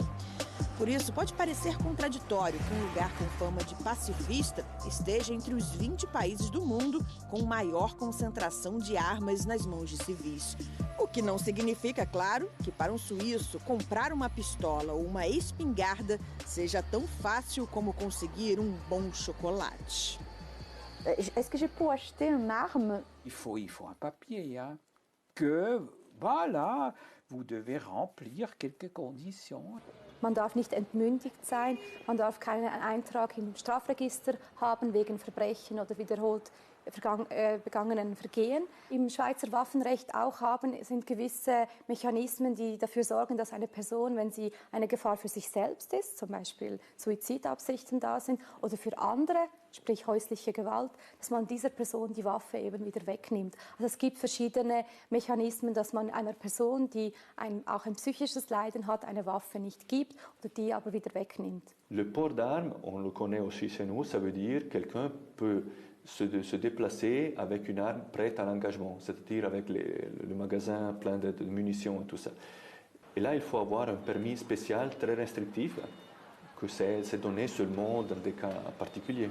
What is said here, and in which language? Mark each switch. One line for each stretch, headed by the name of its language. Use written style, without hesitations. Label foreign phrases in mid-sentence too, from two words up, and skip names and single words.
Portuguese: Por isso, pode parecer contraditório que um lugar com fama de pacifista esteja entre os 20 países do mundo com maior concentração de armas nas mãos de civis. O que não significa, claro, que para um suíço comprar uma pistola ou uma espingarda seja tão fácil como conseguir um bom chocolate.
French: Est-ce que je peux acheter une arme? Il faut un papier, hein, que, voilà, vous devez remplir quelques conditions.
German: Man darf nicht entmündigt sein, man darf keinen Eintrag im Strafregister haben wegen Verbrechen oder wiederholt begangenen Vergehen. Im Schweizer Waffenrecht auch sind gewisse Mechanismen, die dafür sorgen, dass eine Person, wenn sie eine Gefahr für sich selbst ist, zum Beispiel Suizidabsichten da sind, oder für andere, sprich häusliche Gewalt, dass man dieser Person die Waffe eben wieder wegnimmt. Also es gibt verschiedene Mechanismen, dass man einer Person, die auch ein psychisches Leiden hat, eine Waffe nicht gibt oder die aber wieder wegnimmt.
French: Le port d'armes, on le connaît aussi chez nous, ça veut dire quelqu'un peut se déplacer avec une arme prête à l'engagement, c'est-à-dire avec le magasin plein de munitions et tout ça. Et là, il faut avoir un permis spécial très restrictif, que c'est donné seulement dans des cas particuliers.